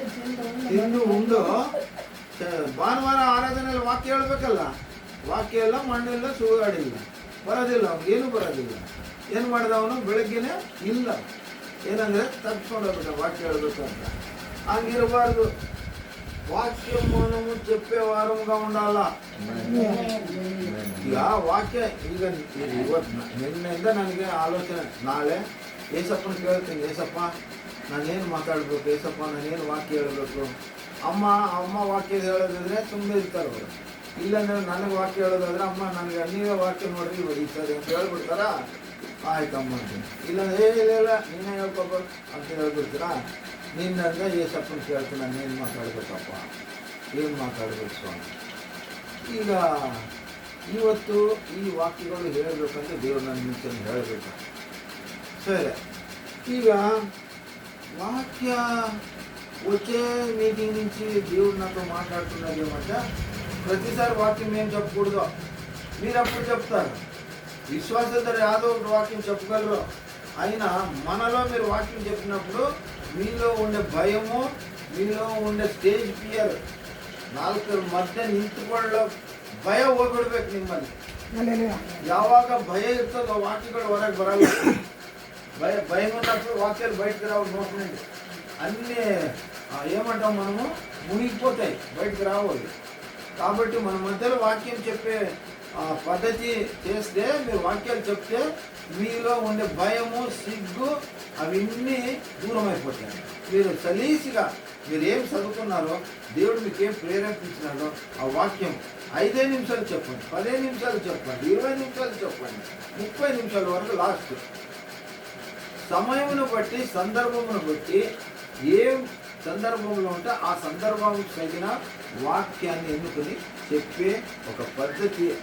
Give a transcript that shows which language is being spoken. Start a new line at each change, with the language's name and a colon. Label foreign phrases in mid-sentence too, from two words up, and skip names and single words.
Kannada: ತಿಂದು ಉಂಡು ಭಾನುವಾರ ಆರಾಧನೆಯಲ್ಲಿ ವಾಕ್ಯ ಹೇಳ್ಬೇಕಲ್ಲ ವಾಕ್ಯ ಎಲ್ಲ ಮಣ್ಣಿಲ್ಲ ಸುಡುಗಾಡಿಲ್ಲ ಬರೋದಿಲ್ಲ ಅವ್ನಿಗೇನು ಬರೋದಿಲ್ಲ ಏನು ಮಾಡಿದ ಅವನು ಬೆಳಗ್ಗೆನೆ ಇಲ್ಲ ಏನಂದರೆ ತಪ್ಪಿಸ್ಕೊಂಡೋಗ್ಬಿಟ್ಟ ವಾಕ್ಯ ಹೇಳ್ಬೇಕು ಅಂತ ಹಂಗಿರಬಾರ್ದು
Telugu: వాక్యం మనము చెప్పే వారముగా ఉండాలా
Kannada: ಈಗ ವಾಕ್ಯ ಈಗ ಇವತ್ತು ನಿನ್ನೆಯಿಂದ ನನಗೆ ಆಲೋಚನೆ ನಾಳೆ ಏಸಪ್ಪನ ಕೇಳ್ತೀನಿ ಏಸಪ್ಪ ನಾನೇನು ಮಾತಾಡಬೇಕು ಏಸಪ್ಪ ನಾನೇನು ವಾಕ್ಯ ಹೇಳಬೇಕು ಅಮ್ಮ ವಾಕ್ಯ ಹೇಳೋದಿದ್ರೆ ತುಂಬ ಇರ್ತಾರೆ ಅವರು ಇಲ್ಲಾಂದ್ರೆ ನನಗೆ ವಾಕ್ಯ ಹೇಳೋದಾದ್ರೆ ಅಮ್ಮ ನನಗೆ ನೀವೇ ವಾಕ್ಯ ನೋಡ್ರಿ ಹೊಡಿತಾರೆ ಅಂತ ಹೇಳ್ಬಿಡ್ತಾರ ಆಯ್ತಮ್ಮ ಅಂತೀನಿ ಇಲ್ಲಾಂದ್ರೆ ಇಲ್ಲ ನೀನೇ ಹೇಳ್ಕೊಬೇಕು ಅಂತ ಹೇಳ್ಬಿಡ್ತೀರಾ ನಿನ್ನಂದ್ರೆ ಏಸಪ್ಪನ ಕೇಳ್ತೀನಿ ನಾನೇನು ಮಾತಾಡ್ಬೇಕಪ್ಪ ಏನು ಮಾತಾಡ್ಬೇಕು ಸ್ವಾಮಿ ಈಗ ಇವತ್ತು ಈ ವಾಕ್ಯಗಳು ಹೇಳಬೇಕಂತ ದೇವ್ರು ನನ್ನ ಮುಂಚೆ ಹೇಳಬೇಕು
Telugu: సరే ఇక వాక్య వచ్చే మీటింగ్ నుంచి దేవుడు నాతో మాట్లాడుతున్నది ఏమంటే ప్రతిసారి వాక్యం ఏం చెప్పకూడదు మీరు అప్పుడు చెప్తారు విశ్వాసంతో యాదో ఒక వాక్యం చెప్పగలరు అయినా మనలో మీరు వాక్యం చెప్పినప్పుడు మీలో ఉండే భయము మీలో ఉండే
English: stage fear
Kannada: ನಾಲ್ಕರ ಮಧ್ಯೆ ನಿಂತುಕೊಳ್ಳೋ ಭಯ ಹೋಗ್ಬಿಡ್ಬೇಕು ನಿಮ್ಮಲ್ಲಿ ಯಾವಾಗ ಭಯ ಇರ್ತದೋ ವಾಕ್ಯಗಳು ಹೊರಗೆ ಬರಲ್ಲ
Telugu: భయం ఉన్నప్పుడు వాక్యాలు బయటకు రావు నోటి నుండి అన్నీ ఏమంటాం మనము మునిగిపోతాయి బయటకు రావాలి కాబట్టి మన మధ్యలో వాక్యం చెప్పే పద్ధతి చేస్తే మీరు వాక్యాలు చెప్తే మీలో ఉండే భయము సిగ్గు అవన్నీ దూరం అయిపోతాయి మీరు సలీసిగా మీరు ఏం చదువుకున్నారో దేవుడు మీకు ఏం ప్రేరేపించినారో ఆ వాక్యం 5 నిమిషాలు చెప్పండి 10 నిమిషాలు చెప్పండి 20 నిమిషాలు చెప్పండి 30 నిమిషాల వరకు లాస్ట్ సమయమును బట్టి సందర్భమును బట్టి ఏం సందర్భంలో ఉంటే ఆ సందర్భానికి తగిన వాక్యాన్ని ఎన్నుకొని చెప్పే ఒక పద్ధతి